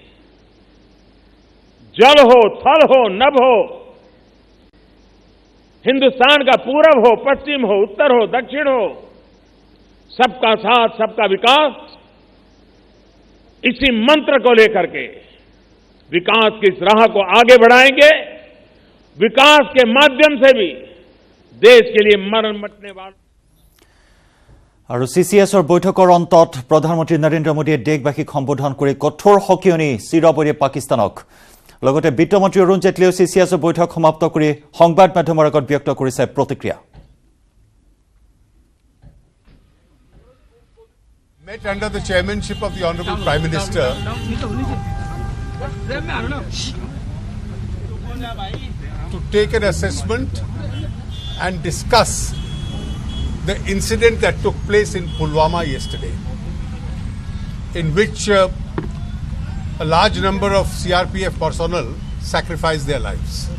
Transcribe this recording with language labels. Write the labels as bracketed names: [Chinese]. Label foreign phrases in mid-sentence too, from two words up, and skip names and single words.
[Hindi] जल हो, थल हो, नभ हो, हिंदुस्तान का पूरब हो, पश्चिम हो, उत्तर हो, दक्षिण हो, सबका साथ, सबका विकास, इसी मंत्र को लेकर के विकास की इस राह को आगे बढ़ाएंगे। विकास के माध्यम से भी देश के लिए मरण मिटने वाले। [Assamese] और CCSৰ বৈঠকৰ অন্তত প্ৰধানমন্ত্ৰী নৰেন্দ্ৰ মোদীয়ে দেশবাসীক সম্বোধন কৰি কঠোৰ সকিয়নি চিৰবৰে পাকিস্তানক। লগতে বিত্তমন্ত্ৰী অৰুণ জেটলীয়ে CCSৰ বৈঠক সমাপ্ত কৰি সংবাদ মাধ্যমৰ আগত ব্যক্ত কৰিছে প্ৰতিক্ৰিয়া। [English] Met under the chairmanship of the Honorable Prime Minister to take an assessment and discuss the incident that took place in Pulwama yesterday, in which a large number of CRPF personnel sacrificed their lives.